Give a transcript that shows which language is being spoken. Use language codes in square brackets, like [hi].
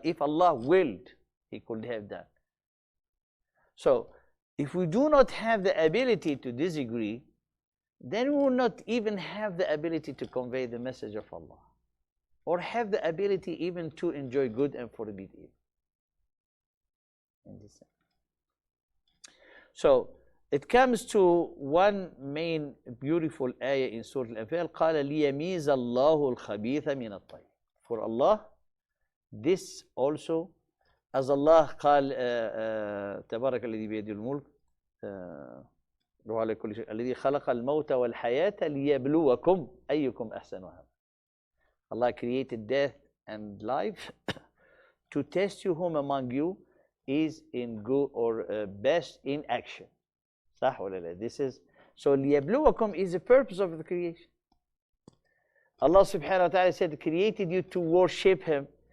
[en] If Allah willed, He could have done. So if we do not have the ability to disagree, then we will not even have the ability to convey the message of Allah, or have the ability even to enjoy good and forbid evil. So it comes to one main beautiful ayah in Surah Al-Anfal, [ar] قَالَ لِيَمِيزَ اللَّهُ الْخَبِيثَ مِنَ الطَّيِّبِ. [en] For Allah, this also, as Allah [ar] قال تبارك الذي بيده الملك وعلى كل شيء الذي خلق الموت والحياة ليبلوكم أيكم أحسن عملا. [en] Allah created death and life to test you whom among you is in good or best in action. [ar] صح ولا لا? [en] This is So لِيَبْلُوَكُمْ is the purpose of the creation. Allah subhanahu wa ta'ala said, created you to worship Him.